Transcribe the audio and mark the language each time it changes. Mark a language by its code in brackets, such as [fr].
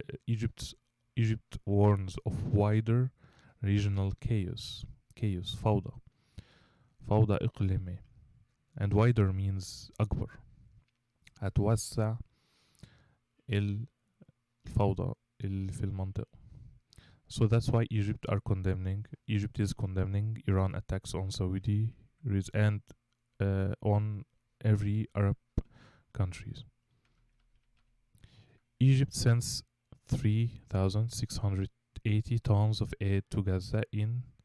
[en] Egypt warns of wider regional chaos [ar] فوضى إقليمي, [en] and wider means أكبر. [ar] هتوسع الفوضى اللي في المنطقة. [en] So that's why Egypt is condemning Iran attacks on Saudi and on every Arab countries. Egypt sends 3,680 tons of aid to Gaza in...